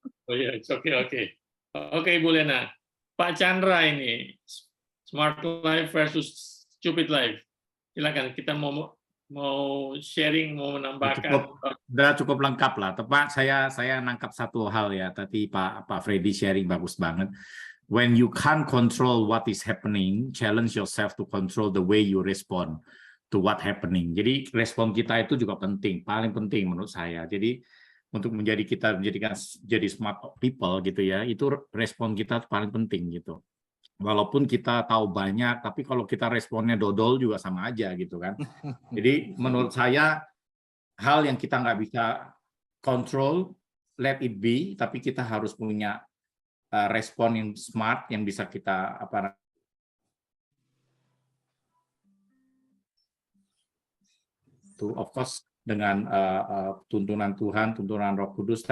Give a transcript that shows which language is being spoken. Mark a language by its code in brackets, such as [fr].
[id] Oh iya, oke. Oke Ibu Lena. Pak Chandra ini [en] smart life versus stupid life. [id] Silakan, kita mau sharing, mau menambahkan. Cukup lengkap lah. Tepat, saya nangkap satu hal ya. Tadi Pak Freddy sharing bagus banget. [en] When you can't control what is happening, challenge yourself to control the way you respond to what happening. [id] Jadi respon kita itu juga penting, paling penting menurut saya. Jadi untuk menjadikan jadi smart people gitu ya, itu respon kita paling penting gitu. Walaupun kita tahu banyak, tapi kalau kita responnya dodol juga sama aja gitu kan. Jadi menurut saya hal yang kita nggak bisa kontrol, [en] let it be, [id] tapi kita harus punya respon yang smart yang bisa kita [en] of course [id] dengan tuntunan Tuhan, tuntunan Roh Kudus.